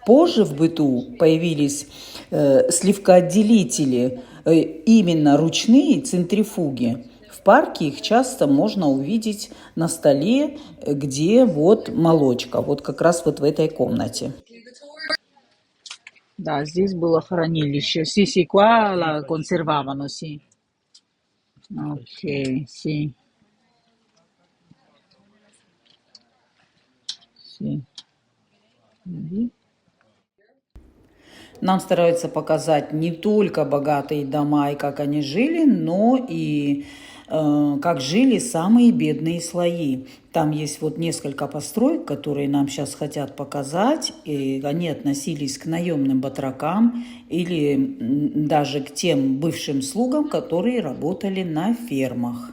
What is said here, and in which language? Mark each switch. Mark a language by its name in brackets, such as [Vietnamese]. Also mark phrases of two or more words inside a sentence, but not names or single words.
[Russian] Позже в быту появились сливкоотделители, именно ручные центрифуги. В парке их часто можно увидеть на столе, где вот молочка, вот как раз вот в этой комнате. Да, здесь было хранилище. [Italian] Sì, sì, qua la conservavano, sì. Ok, sì, sì. Vedi? [Russian] Нам стараются показать не только богатые дома и как они жили, но и как жили самые бедные слои. Там есть вот несколько построек, которые нам сейчас хотят показать, и они относились к наемным батракам или даже к тем бывшим слугам, которые работали на фермах.